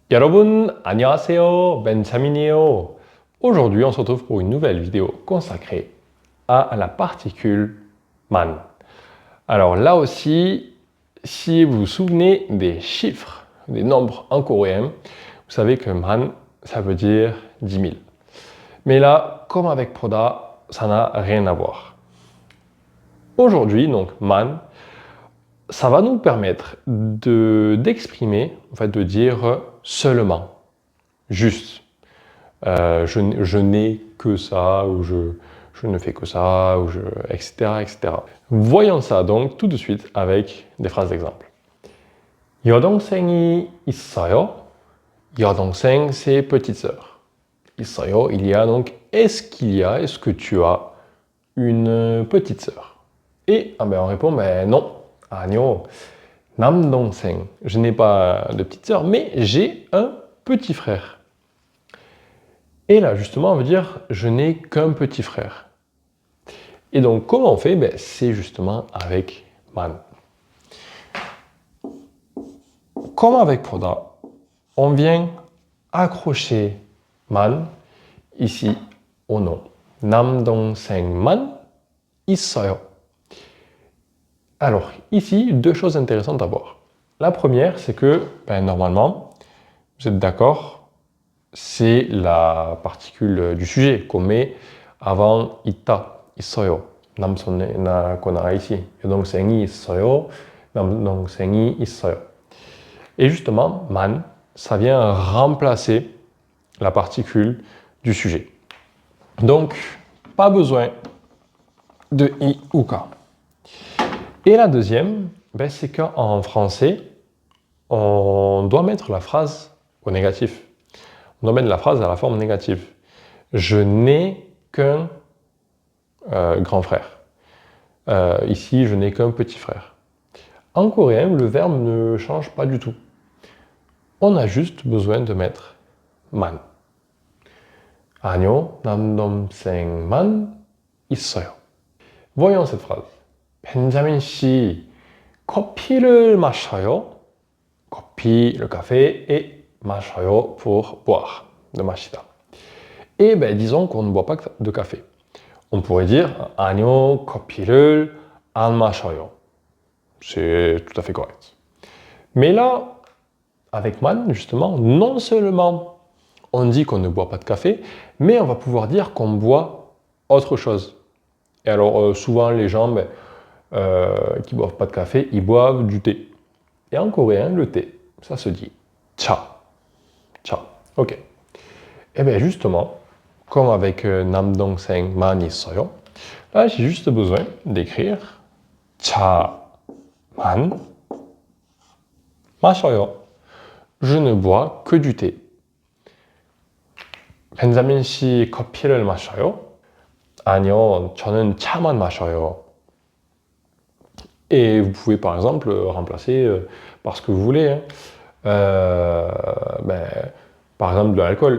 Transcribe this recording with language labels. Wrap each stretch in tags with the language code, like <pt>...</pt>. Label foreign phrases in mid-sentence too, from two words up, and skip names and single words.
<ko>여러분, 안녕하세요. benjamin이에요.</ko> <fr>Aujourd'hui, on se retrouve pour une nouvelle vidéo consacrée à la particule man. Alors là aussi, si vous vous souvenez des chiffres, des nombres en coréen, vous savez que man, ça veut dire 10 000. Mais là, comme avec Poda, ça n'a rien à voir. Aujourd'hui, donc man, ça va nous permettre d'exprimer, en fait, de dire seulement, juste. Je n'ai que ça, ou je ne fais que ça, ou etc., etc. Voyons ça donc tout de suite avec des phrases d'exemple.</fr> <ko>여동생이 있어요? 여동생,</ko> <fr>c'est petite sœur. 있어요, il y a donc est-ce qu'il y a, est-ce que tu as une petite sœur? Et on répond non.</fr> <ko>아니요, 남동생.</ko> <fr>Je n'ai pas de petite sœur, mais j'ai un petit frère. Et là, justement, on veut dire je n'ai qu'un petit frère. Et donc, comment on fait? C'est justement avec man. Comme avec Poda, on vient accrocher man ici au nom.</fr> <ko>남동생만 있어요.</ko> <fr>Alors, ici, deux choses intéressantes à voir. La première, c'est que, normalement, vous êtes d'accord, c'est la particule du sujet qu'on met avant</fr> <ko>있다, 있어요.</ko> <fr>남손에 qu'on a ici.</fr> <ko>여동생이 있어요, 남동생이 있어요.</ko> <fr>Et justement, man, ça vient remplacer la particule du sujet. Donc, pas besoin de i ou ka. Et la deuxième, c'est qu'en français, on doit mettre la phrase au négatif. On doit mettre la phrase à la forme négative. Je n'ai qu'un grand frère. Ici, je n'ai qu'un petit frère. En coréen, le verbe ne change pas du tout. On a juste besoin de mettre man.</fr> <ko>아니요, 남동생만 있어요.</ko> <fr>Voyons cette phrase.</fr> <ko>벤자민 씨, 커피를 마셔요? 커피,</ko> <fr>le café, et 마셔요 pour boire, de 마시다. Et disons qu'on ne boit pas de café. On pourrait dire</fr> <ko>아니요, 커피를 안 마셔요.</ko> <fr>C'est tout à fait correct. Mais là, avec man, justement, non seulement on dit qu'on ne boit pas de café, mais on va pouvoir dire qu'on boit autre chose. Et alors, souvent, les gens qui boivent pas de café, ils boivent du thé. Et en coréen, le thé, ça se dit cha. Cha. Ok. Et bien justement, comme avec</fr> <ko>남동생 만 있어요,</ko> <fr>là j'ai juste besoin d'écrire</fr> <ko>차만 마셔요.</ko> <fr>Je ne bois que du thé.</fr> <ko>벤자민 씨 커피를 마셔요? 아니요, 저는 차만 마셔요.</ko> <fr>Et vous pouvez par exemple remplacer par ce que vous voulez. Par exemple de l'alcool.</fr>